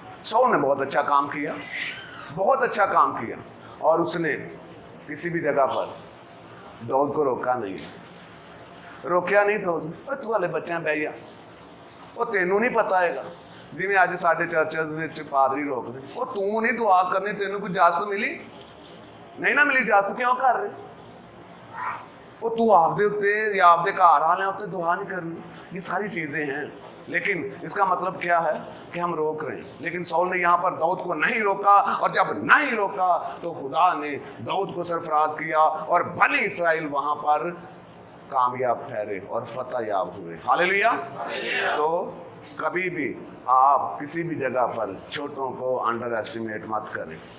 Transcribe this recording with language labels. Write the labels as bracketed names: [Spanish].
[Urdu] Saul نے بہت اچھا کام کیا, بہت اچھا کام کیا, اور اس نے کسی بھی جگہ پر داؤد کو روکا نہیں, روکیا نہیں. [Punjabi] تو والے بچے بہیا وہ تینوں نہیں پتا ہے گا, جی اج ساڈے چرچز وچ پادری روک دے, وہ تو نہیں دعا کرنی, تینوں کوئی اجازت ملی نہیں نہ ملی, اجازت کیوں کر رہے, وہ تو آپ دے اوتے یا آپ دے گھر والے اوتے دعا نہیں کرنی. [Urdu] یہ ساری چیزیں ہیں, لیکن اس کا مطلب کیا ہے کہ ہم روک رہے ہیں. لیکن ساؤل نے یہاں پر داؤد کو نہیں روکا, اور جب نہیں روکا تو خدا نے داؤد کو سرفراز کیا, اور بنی اسرائیل وہاں پر کامیاب ٹھہرے اور فتح یاب ہوئے. ہاللیلویا. تو کبھی بھی آپ کسی بھی جگہ پر چھوٹوں کو انڈر ایسٹیمیٹ مت کریں.